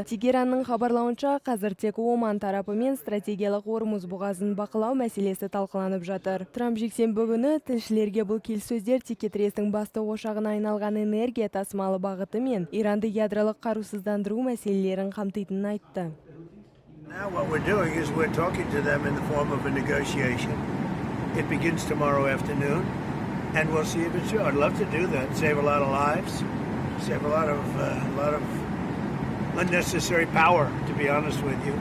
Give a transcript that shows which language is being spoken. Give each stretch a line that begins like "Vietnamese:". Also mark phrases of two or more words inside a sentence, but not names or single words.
Kazakh: Тегеранның хабарлауынша, қазір тек Оман тарапымен стратегиялық Ормуз бұғазын бақылау мәселесі талқыланып жатыр. Трамп жексенбі күні тілшілерге бұл келіссөздер текетірестің басты ошағына айналған энергия тасымалы бағыты мен Иранды ядролық қарусыздандыру мәселелерін қамтитынын айтты.
English: Now what we're doing is we're talking to them in the form of a negotiation. It begins tomorrow afternoon, and we'll see if it's true. I'd love to do that, save a lot of lives, save a lot of unnecessary power, to be honest with you.